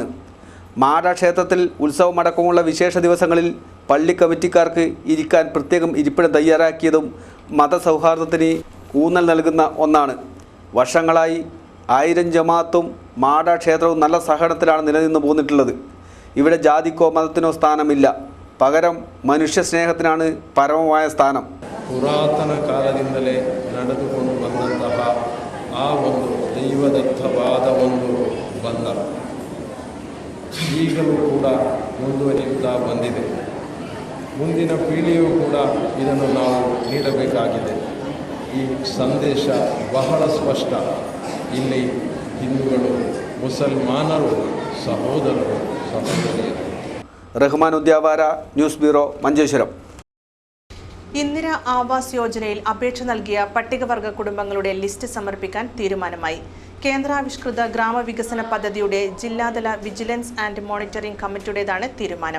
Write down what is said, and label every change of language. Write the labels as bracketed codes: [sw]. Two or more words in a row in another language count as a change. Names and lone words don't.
[ml] മാട ക്ഷേത്രത്തിൽ ഉത്സവമടക്കമുള്ള വിശേഷ ദിവസങ്ങളിൽ പള്ളി കമ്മിറ്റിക്കാർക്ക് ഇരിക്കാൻ പ്രത്യേകം ഇരിപ്പിടം തയ്യാറാക്കിയതും മതസൗഹാർദ്ദത്തിന് ഊന്നൽ നൽകുന്ന ഒന്നാണ്. വർഷങ്ങളായി 1000 ജമാഅത്തും മാട ക്ഷേത്രവും നല്ല സഹകരണത്തിലാണ് നിലനിന്ന് പോന്നിട്ടുള്ളത്. ഇവിടെ ജാതിക്കോ മതത്തിനോ സ്ഥാനമില്ല. പകരം മനുഷ്യസ്നേഹത്തിനാണ് പരമമായ സ്ഥാനം. [kn] ಪುರಾತನ ಕಾಲದಿಂದಲೇ ನಡೆದುಕೊಂಡು ಬಂದಂತಹ ಆ ಒಂದು ದೈವದತ್ತವಾದ ಒಂದು ಬಂಧ ಈಗಲೂ ಕೂಡ ಮುಂದುವರಿಯುತ್ತಾ ಬಂದಿದೆ. ಮುಂದಿನ ಪೀಳಿಗೆಯೂ ಕೂಡ ಇದನ್ನು ನಾವು ನೀಡಬೇಕಾಗಿದೆ. ಈ ಸಂದೇಶ ಬಹಳ ಸ್ಪಷ್ಟ. ಇಲ್ಲಿ ಹಿಂದೂಗಳು, ಮುಸಲ್ಮಾನರು ಸಹೋದರರು, ಸಹೋದರಿಯರು. [ml] റഹ്മാൻ ഉദ്യാവര, ന്യൂസ് ബ്യൂറോ, മഞ്ചേശ്വരം. ഇന്ദിര ആവാസ് യോജനയിൽ അപേക്ഷ നൽകിയ പട്ടികവർഗ കുടുംബങ്ങളുടെ ലിസ്റ്റ് സമർപ്പിക്കാൻ തീരുമാനമായി. കേന്ദ്രാവിഷ്കൃത ഗ്രാമവികസന പദ്ധതിയുടെ ജില്ലാതല [en] vigilance and monitoring [ml] കമ്മിറ്റിയുടേതാണ് തീരുമാനം.